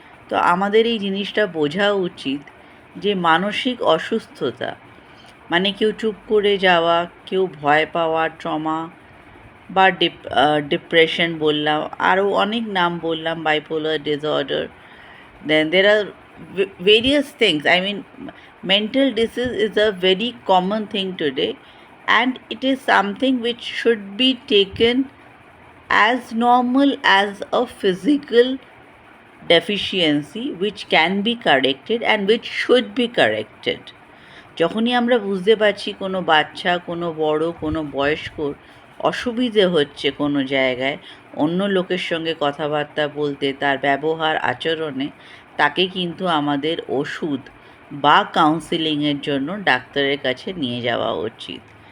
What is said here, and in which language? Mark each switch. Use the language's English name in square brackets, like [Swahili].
[Bangla] তো আমাদের এই জিনিসটা বোঝা উচিত যে মানসিক অসুস্থতা মানে কেউ চুপ করে যাওয়া, কেউ ভয় পাওয়া, ট্রমা বা ডিপ্রেশন বললাম, আরও অনেক নাম বললাম, bipolar disorder, [English] then there are various things. I mean, mental disease is a very common thing today, and it is something which should be taken as normal as a physical deficiency which can be corrected and which should be corrected. [Bangla] যখনই আমরা বুঝতে পারছি কোনো বাচ্চা, কোনো বড়, কোনো বয়স্কর অসুবিধে হচ্ছে কোনো জায়গায়, অন্য লোকের সঙ্গে কথাবার্তা বলতে, তার ব্যবহার আচরণে, তাকে কিন্তু আমাদের ওষুধ বা কাউন্সিলিংয়ের জন্য ডাক্তারের কাছে নিয়ে যাওয়া উচিত।